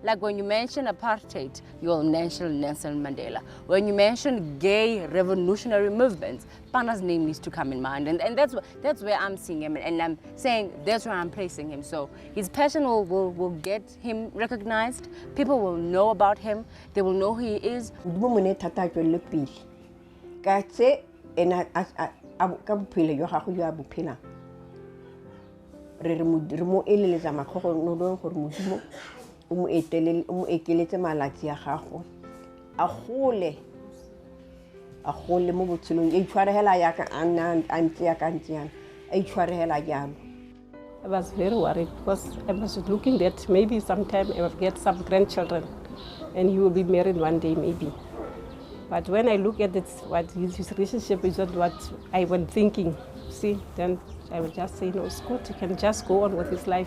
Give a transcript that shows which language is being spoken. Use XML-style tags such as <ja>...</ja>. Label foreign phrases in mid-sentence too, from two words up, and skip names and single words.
<en>Like when you mention apartheid, you'll mention Nelson Mandela. When you mention gay revolutionary movements, Pana's name needs to come in mind. And that's where I'm seeing him. And I'm saying that's where I'm placing him. So his passion will get him recognized. People will know about him. They will know who he is.</en> <tn>Re mo eleletsa makgogolong gore modimo o mo ekeletse malatsi a gago a gole mo botshelong e itshwarehela yaka a ntse ya ka ntse yana a itshwarehela jalo.</tn> <en>I was very worried because I was looking that maybe sometime I will get some grandchildren and he will be married one day maybe. But when I look at it, what his relationship is not what I was thinking, see, then I will just say, no, it's good, he can just go on with his life.</en>